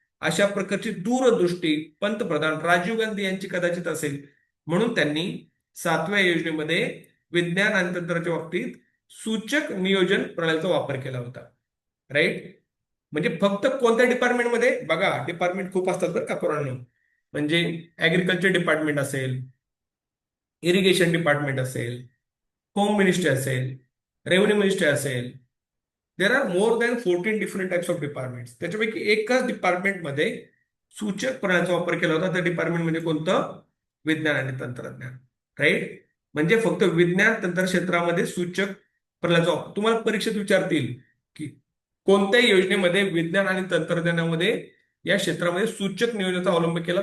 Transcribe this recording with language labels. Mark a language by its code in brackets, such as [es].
[mr] अशा प्रकारची दूरदृष्टी पंतप्रधान राजीव गांधी यांची कदाचित असेल, म्हणून त्यांनी 7व्या योजनेमध्ये विज्ञान आणि तंत्राच्या बाबतीत सूचक नियोजन प्रणालीचा वापर केला होता. राईट? म्हणजे फक्त कोणत्या डिपार्टमेंटमध्ये बघा, डिपार्टमेंट खूप असतात बरं का पोरांनो. म्हणजे ऍग्रिकल्चर डिपार्टमेंट असेल, इरिगेशन डिपार्टमेंट असेल, होम मिनिस्ट्री असेल, रेव्हन्यू मिनिस्ट्री असेल. [en] There are more than 14 different types of department. [mr] त्याच्यापैकी एकाच डिपार्टमेंटमध्ये सूचक प्रणालीचा वापर केला होता. त्या डिपार्टमेंट म्हणजे कोणतं? विज्ञान आणि तंत्रज्ञान. राईट? म्हणजे फक्त विज्ञान तंत्र क्षेत्रामध्ये सूचक प्रणालीचा वापर. तुम्हाला परीक्षेत विचारतील की कोणत्या योजनेमध्ये विज्ञान आणि तंत्रज्ञानामध्ये या क्षेत्रामध्ये सूचक नियोजनाचा अवलंब केला?